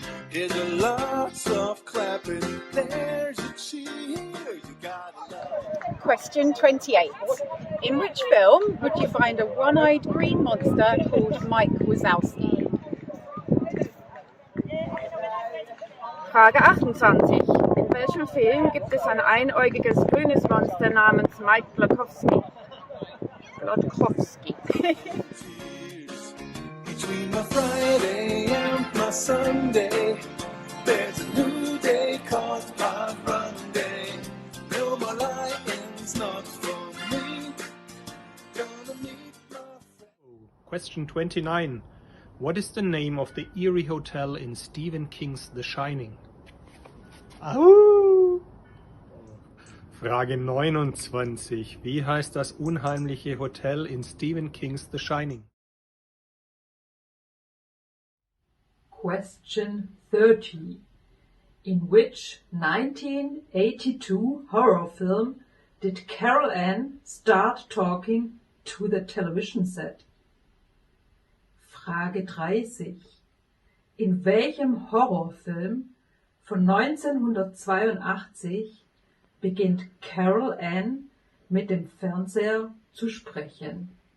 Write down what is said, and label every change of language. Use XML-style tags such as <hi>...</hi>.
<en>Here's a lots of clapping. There's a cheer. You gotta love. Question 28. In which film would you find a one-eyed green monster called Mike Wazowski?</en> <de>Frage 28. In welchem Film gibt es ein einäugiges grünes Monster namens Mike Blokowski?</de> <en>Between my Friday and my Sunday, there's a new day called Park Run Day. No more lions, not for me. Gonna meet my friend. Question 29. What is the name of the eerie hotel in Stephen King's The Shining?</en> <de>Frage 29. Wie heißt das unheimliche Hotel in Stephen King's The Shining?</de> <en>Question 30. In which 1982 horror film did Carol Ann start talking to the television set?</en> <de>Frage 30. In welchem Horrorfilm von 1982 beginnt Carol Ann mit dem Fernseher zu sprechen?</de>